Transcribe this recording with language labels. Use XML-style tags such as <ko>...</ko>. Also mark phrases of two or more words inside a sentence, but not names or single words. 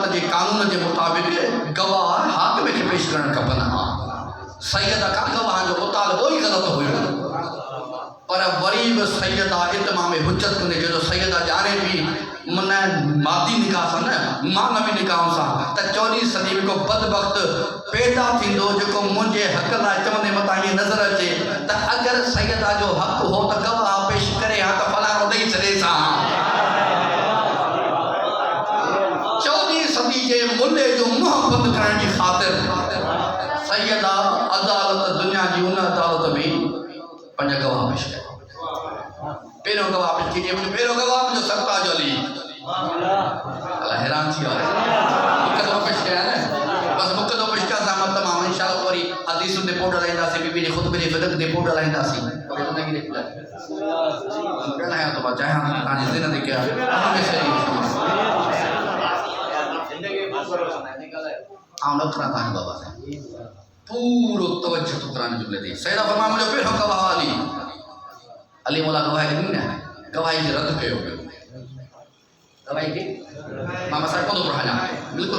<sd>जे कानून जे मुताबिक़ गवाह हाकिम खे पेश करणु खपनि हा सैयदा का गवाह जो मुतालबो ई ग़लति हुयो पर वरी बि सैयदा इतमाम हुज्जत कंदे जो सैयदा ॼाणे बि मन मादी निकाह सां न मानवी निकाह सां त 14वीं सदी में को बदबख्त पैदा थींदो जेको मुंहिंजे हक़ लाइ चवंदे मथां ईअं नज़र अचे त अगरि सैयदा जो हक़ हो त गवाह पेश करे हा त फलाणो ॾेई छॾे सां 14वीं सदी जे मुल्ले जो मुंहुं बंदि करण जी ख़ातिर सैयदा अदालत दुनिया जी उन अदालत में पंज गवाह पेश कया पहिरियों गवाह पेश कीजिए पहिरियों गवाह मुंहिंजो सरताज अली अल्लाह हैरान थी वियो हिकु दफ़ो पेश कया न बसि हिकु दफ़ो पेश कया सां तमामु इंशाअल्लाह वरी हदीसुनि ते पोइ ॾालाईंदासीं बीबी जे ख़ुतबे जे फिक़्ह ते पोइ ॾालाईंदासीं ॻाल्हायां थो मां चाहियां थो तव्हांजी ज़िंदगी कया आउं न करां तव्हांजो बाबा साईं पूरो तवज्जो थो करां जुमिले ते सैयदा फरमा मुंहिंजो पहिरियों गवाह अली अली मौला गवाही ॾिनी न गवाही खे रद्द कयो वियो गवाही खे मां मसां कोन थो पढ़ायां बिल्कुलु</sd>